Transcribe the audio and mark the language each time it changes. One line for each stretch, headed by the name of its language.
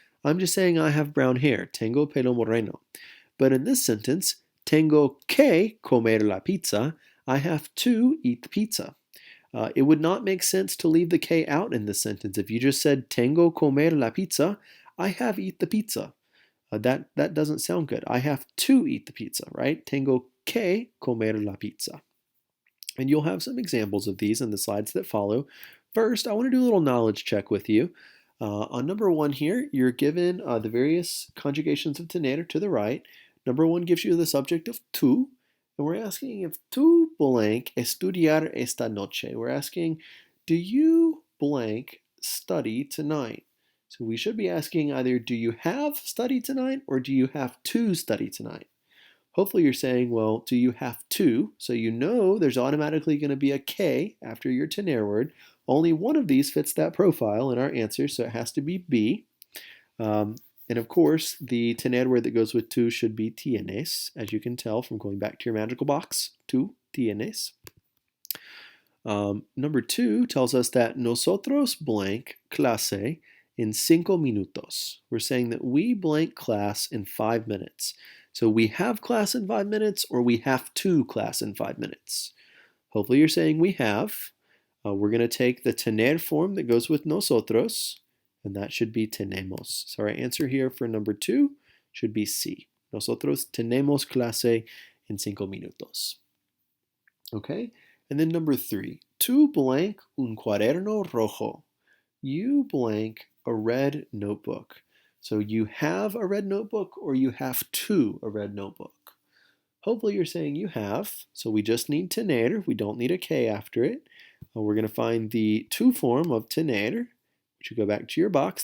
English: I'm just saying I have brown hair.
Spanish: Tengo pelo moreno.
English: But in this sentence,
Spanish: tengo que comer la pizza.
English: I have to eat the pizza. It would not make sense to leave the K out in this sentence. If you just said
Spanish: tengo comer la pizza,
English: I have eat the pizza. That doesn't sound good. I have to eat the pizza, right?
Spanish: Tengo que comer la pizza.
English: And you'll have some examples of these in the slides that follow. First, I want to do a little knowledge check with you. On number 1 here, you're given the various conjugations of tener to the right. Number 1 gives you the subject of tú, and we're asking if
Spanish: tú blank estudiar esta noche.
English: We're asking, do you blank study tonight? So we should be asking either do you have study tonight or do you have to study tonight? Hopefully you're saying, well, do you have to? So you know there's automatically going to be a K after your tener word. Only one of these fits that profile in our answer, so it has to be B. And of course, the tener word that goes with tu should be tienes, as you can tell from going back to your magical box.
Spanish: Tu tienes.
English: Number 2 tells us that
Spanish: nosotros blank clase en 5 minutos.
English: We're saying that we blank class in 5 minutes. So we have class in 5 minutes or we have to class in 5 minutes. Hopefully you're saying we have. We're going to take the tener form that goes with nosotros, and that should be tenemos. So our answer here for number 2 should be C.
Spanish: Nosotros tenemos clase en 5 minutos.
English: Okay, and then number 3.
Spanish: Tu blank un cuaderno rojo.
English: You blank a red notebook. So you have a red notebook or you have to a red notebook. Hopefully you're saying you have, so we just need tener. We don't need a K after it. We're going to find the tu form of tener. Which you go back to your box.